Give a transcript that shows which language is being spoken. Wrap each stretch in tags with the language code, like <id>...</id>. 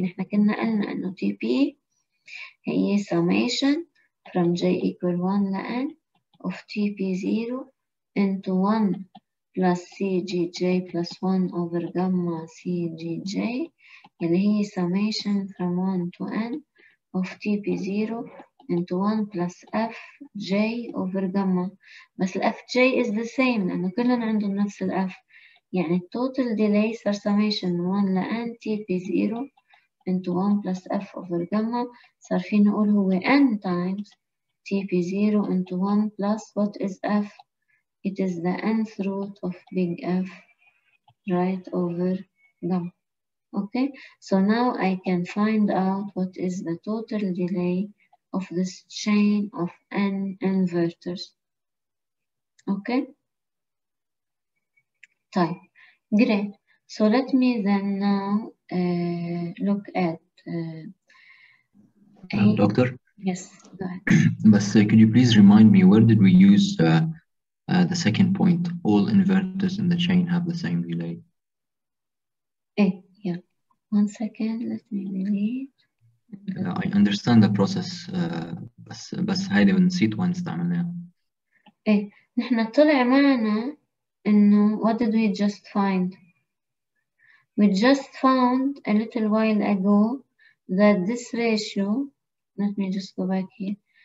<ar>نحن كنا قلنا إنه</ar> <en>TP هي summation from J equal 1 لN of TP0 into 1 plus CGJ plus 1 over gamma CGJ</en> <ar>اللي هي</ar> <en>summation from 1 to N of TP0 into 1 plus FJ over gamma.</en> <ar>بس ال FJ</ar> <en>is the same</en> <ar>لأنه كلهم عندهم نفس ال F.</ar> <en>يعني total delay صار summation 1 لN TP0 into 1 plus F over gamma</en> <ar>صار فينا نقول هو</ar> <en>N times TP0 into 1 plus what is F? It is the nth root of big F right over gamma. Okay, so now I can find out what is the total delay of this chain of N inverters. Okay, type. Great. So let me then now look at Doctor? Yes, go ahead. But could you please remind me where did we use the second point? All inverters in the chain have the same delay. Yeah. 1 second. Let me delete. I understand the process.</en> <ar>بس هيدي نسيت وين استعملناها. نحن طلع معنا إنه</ar> <en>what did we just find? We just found a little while ago that this ratio, let me just go back here.</en>